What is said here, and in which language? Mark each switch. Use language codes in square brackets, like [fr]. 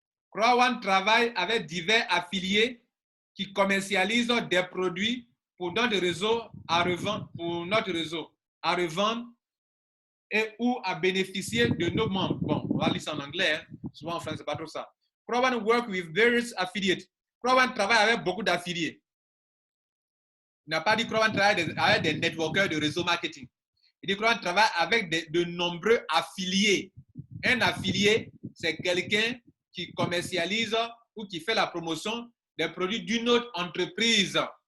[fr] Crowd travaille avec divers affiliés qui commercialisent des produits pour notre réseau à revendre, et ou à bénéficier de nos membres. Bon, on va lire ça en anglais, hein. Souvent en français, c'est pas trop ça. [en] Crowd work with various affiliates. [fr] Crowd travaille avec beaucoup d'affiliés. Il n'a pas dit Crowd travaille avec des networkers de réseau marketing. Il dit Crowd travaille avec de nombreux affiliés. Un affilié, c'est quelqu'un qui commercialise ou qui fait la promotion des produits d'une autre entreprise.